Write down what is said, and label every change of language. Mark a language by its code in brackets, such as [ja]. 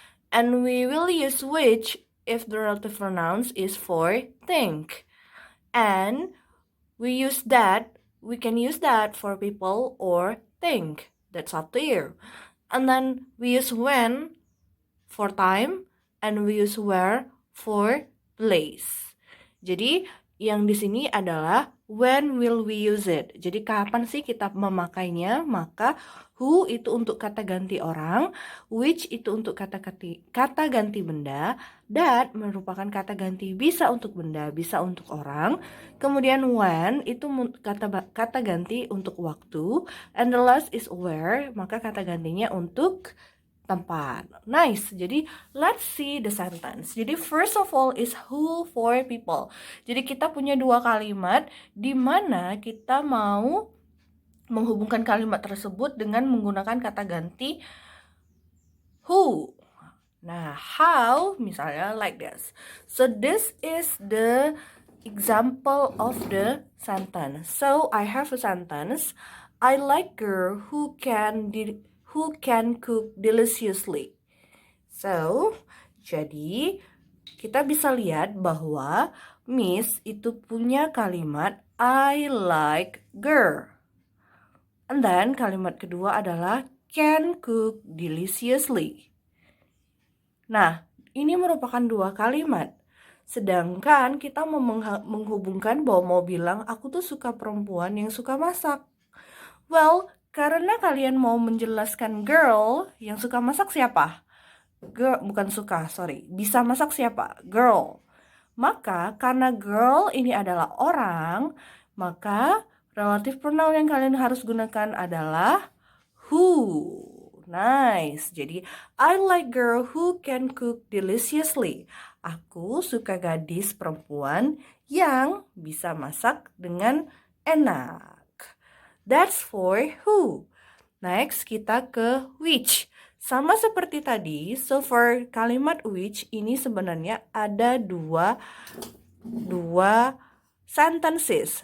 [en] And we will use which if the relative pronoun is for think. And we can use that for people or think. That's up to you. And then we use when for time and we use where for place. [id] Jadi, yang di sini adalah [en] when will we use it. [id] Jadi kapan sih kita memakainya? Maka who itu untuk kata ganti orang, which itu untuk kata ganti benda, that merupakan kata ganti bisa untuk benda, bisa untuk orang. Kemudian when itu kata ganti untuk waktu, [en] and the last is where, [id] maka kata gantinya untuk tempat. [en] Nice. Jadi, let's see the sentence. Jadi, first of all is who for people. [id] Jadi, kita punya dua kalimat di mana kita mau menghubungkan kalimat tersebut dengan menggunakan kata ganti who. [en] Nah, how? Misalnya like this. So, this is the example of the sentence. So, I have a sentence. I like girl who can cook deliciously. [id] So, jadi kita bisa lihat bahwa Miss itu punya kalimat [en] I like girl. And then [id] kalimat kedua adalah [en] can cook deliciously. [id] Nah, ini merupakan dua kalimat. Sedangkan kita mau menghubungkan bahwa mau bilang aku tuh suka perempuan yang suka masak. Well, karena kalian mau menjelaskan girl, yang suka masak siapa? Girl, bukan suka, sorry. Bisa masak siapa? Girl. Maka, karena girl ini adalah orang, maka relative pronoun yang kalian harus gunakan adalah who. [en] Nice. Jadi, I like girl who can cook deliciously. [id] Aku suka gadis perempuan yang bisa masak dengan enak. [en] That's for who. Next, [id] kita ke [en] which. [id] Sama seperti tadi, so for kalimat which ini sebenarnya ada dua sentences.